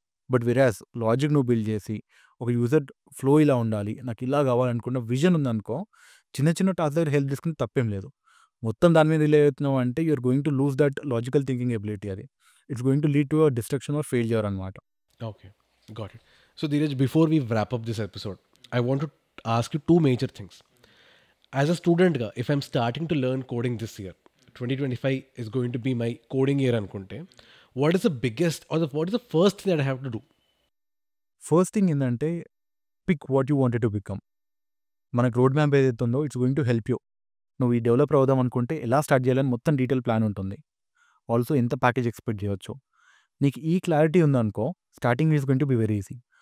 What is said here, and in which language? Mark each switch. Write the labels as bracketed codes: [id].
[te] But వెరాస్ logic నువ్వు build చేసి ఒక యూజర్ ఫ్లో ఇలా ఉండాలి, నాకు ఇలా కావాలనుకున్న విజన్ ఉందనుకో, చిన్న చిన్న టాస్క్ దగ్గర హెల్ప్ తీసుకుని తప్పేం లేదు. మొత్తం దాని మీద రిలే అవుతున్నావు అంటే [en] You are going to lose that logical thinking ability. అది it's going to lead to a destruction or failure అనమాట. Okay, got it. So Dheeraj, before we wrap up this episode, I want to ask you 2 major things. As a student ga, if I'm starting to learn coding this year, 2025 is going to be my coding year అనుకుంటే, what is the biggest or what is the first thing that I have to do? First thing ఏంటంటే pick what you wanted to become. [te] మనకు road map ఏదైతే ఉందో [en] It's going to help you. [te] నువ్వు ఈ developer అవుదాం అనుకుంటే ఎలా start చేయాలని మొత్తం డీటెయిల్ ప్లాన్ ఉంటుంది. ఆల్సో ఎంత ప్యాకేజ్ ఎక్స్పెక్ట్ చేయొచ్చు, నీకు ఈ క్లారిటీ ఉందనుకో [en] Starting is going to be very easy.